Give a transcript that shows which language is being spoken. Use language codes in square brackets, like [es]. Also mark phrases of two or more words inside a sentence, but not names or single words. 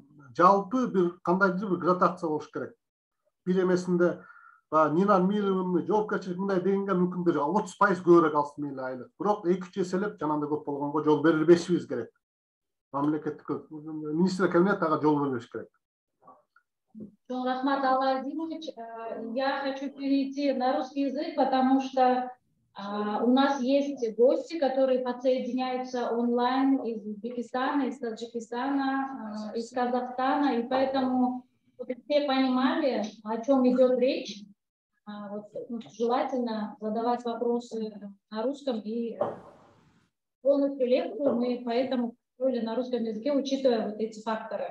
[ky] Жалпы бир кандайдыр бир градация болуш керек. Бир эмесинде Нинан Милованы жоопкерчилик мындай дегенге мүмкүн бир 30% көбүрөөк алсын мейли айлык. Бирок 2-3 эселеп жанагындай көп болгонго жол бербешибиз керек. Мамлекеттик министрлик кабинет ага жол бербеш керек. Рахмат Аладимович, [ru] я хочу перейти на русский язык, потому что у нас есть гости, которые подсоединяются онлайн из Узбекистана, из Таджикистана, из Казахстана, и поэтому, чтобы все понимали, о чем идет речь, желательно задавать вопросы на русском, и полностью лекцию мы поэтому построили на русском языке, учитывая вот эти факторы.